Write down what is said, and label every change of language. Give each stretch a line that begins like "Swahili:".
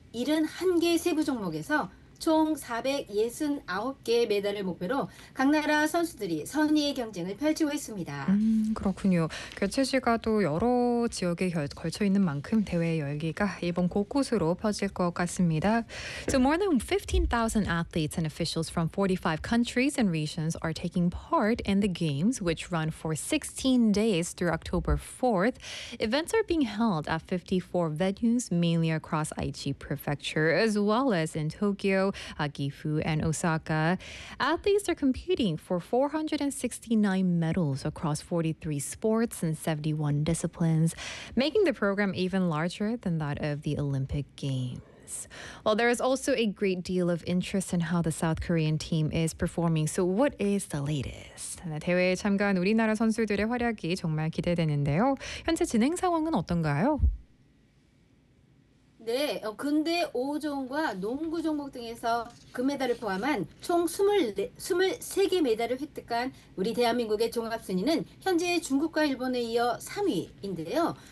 Korean: 71개 세부 종목에서 총 469개의 메달을 목표로 각 나라 선수들이 선의의 경쟁을 펼치고 있습니다. 그렇군요. 개최 시가도 여러 지역에 걸쳐 있는 만큼 대회 열기가 일본 곳곳으로 퍼질 것 같습니다.
English: So more than 15,000 athletes and officials from 45 countries and regions are taking part in the games, which run for 16 days through October 4th. Events are being held at 54 venues, mainly across Aichi Prefecture, as well as in Tokyo, Gifu, and Osaka. Athletes are competing for 469 medals across 43 sports and 71 disciplines, making the program even larger than that of the Olympic Games. Well, there is also a great deal of interest in how the South Korean team is performing. So what is the latest?
Korean: 대회에 참가한 우리나라 선수들의 활약이 정말 기대되는데요. 현재 진행 상황은 어떤가요? 네, 근대 5종과 농구 종목 등에서 금메달을 포함한 총 23개 메달을 획득한 우리 대한민국의 종합순위는 현재 중국과 일본에 이어 3위인데요.